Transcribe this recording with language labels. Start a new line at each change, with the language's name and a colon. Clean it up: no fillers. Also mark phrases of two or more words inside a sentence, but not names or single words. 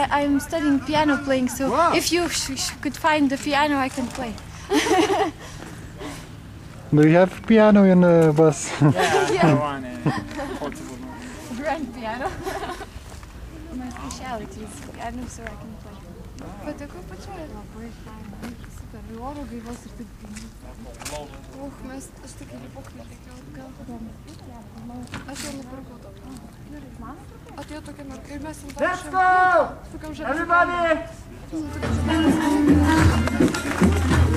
English: I'm studying piano playing, so if you could find the piano, I can play. Do you have piano in the bus? Yeah, one portable one. Grand piano. My specialty is piano, so I can play.
Lithuanian: Patiko pačiai? Labai fain. Super. Oro gaivos ir taip. Aš tik į pokalbį reikėjau atgal. Aš jau nupirkau to. Atėjo tokia merga ir mes ant to
English: Let's go! Everybody!